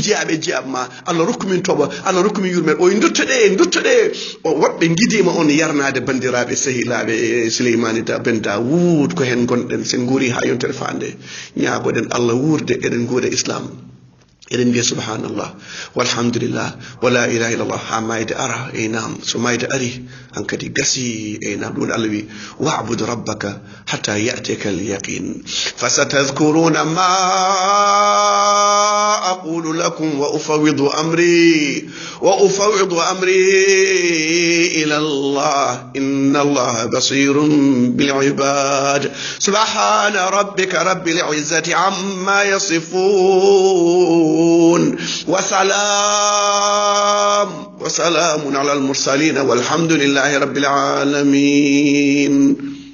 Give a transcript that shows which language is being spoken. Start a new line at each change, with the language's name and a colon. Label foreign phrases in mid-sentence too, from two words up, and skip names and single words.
Fula: jeeyaɓe ma Allah rokkumin toɓa Allah rokkumin yurmen o duttoɗe o woɓɓe guidima on yarnade bandiraɓe sehilaɓe Souleymani ben Daoud ko hen gonɗen sen guuri ha yontere fande ñaagoɗen Allah wurde eɗen guura islam eɗen mbiya
Arabic: سبحان الله والحمد لله ولا إله إلا الله
Fula: ha mayde ara nam so mayde ari hankadi gasi nam ɗum Allah wi
Arabic: واعبد ربك حتى يأتيك اليقين فستذكرون ما أقول لكم وأفوض أمري إلى الله إن الله بصير بالعباد سبحان ربك رب العزة عما يصفون وسلام على المرسلين والحمد لله رب العالمين.